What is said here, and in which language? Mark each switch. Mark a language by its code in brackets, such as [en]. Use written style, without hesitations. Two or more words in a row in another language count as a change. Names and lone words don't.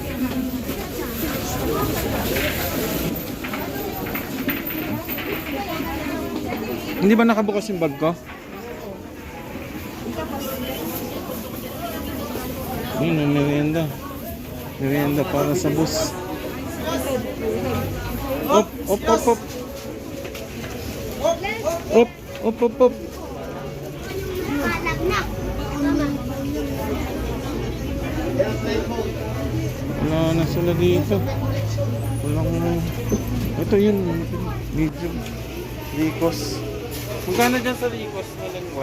[tl] Hindi ba nakabukas yung bag ko? Ayun, may merienda. Merienda para sa bus. Op, op, op, op. Op, op, op, op. Wala na sila dito. Walang... Ito yun. Medyo. Ricos. Magkano dyan sa Ricos na lengwa?